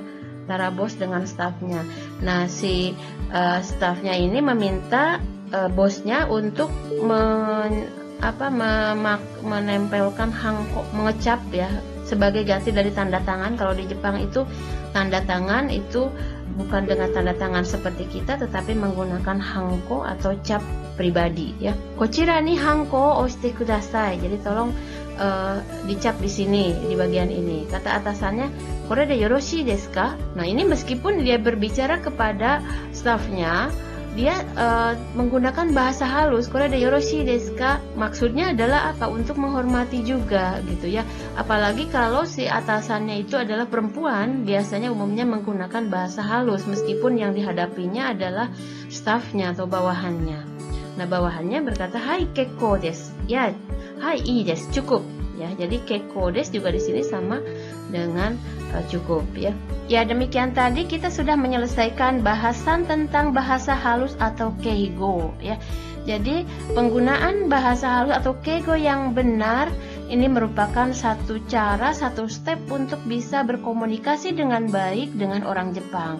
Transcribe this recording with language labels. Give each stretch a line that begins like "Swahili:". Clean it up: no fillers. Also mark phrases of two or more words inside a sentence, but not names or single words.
Indonesian: Antara bos dengan stafnya. Nah, si stafnya ini meminta bosnya untuk menempelkan hangko, mengecap ya, sebagai ganti dari tanda tangan. Kalau di Jepang itu tanda tangan itu bukan dengan tanda tangan seperti kita, tetapi menggunakan hangko atau cap pribadi ya.
Japanese: こちらにハンコ押してください.
Indonesian: Jadi tolong dicap di sini, di bagian ini. Kata atasannya,
Japanese: これでよろしいですか?
Indonesian: Nah, ini meskipun dia berbicara kepada stafnya, dia menggunakan bahasa halus,
Japanese: これでよろしいですか?
Indonesian: Maksudnya adalah apa? Untuk menghormati juga gitu ya. Apalagi kalau si atasannya itu adalah perempuan, biasanya umumnya menggunakan bahasa halus meskipun yang dihadapinya adalah stafnya atau bawahannya. Nah, bawahannya berkata,
Japanese: はい結構です. Ya, はいいいです,
Indonesian: cukup. Ya, jadi
Japanese: 結構です
Indonesian: juga di sini sama dengan cukup ya. Ya, demikian tadi kita sudah menyelesaikan bahasan tentang bahasa halus atau keigo ya. Jadi penggunaan bahasa halus atau keigo yang benar ini merupakan satu cara, satu step untuk bisa berkomunikasi dengan baik dengan orang Jepang.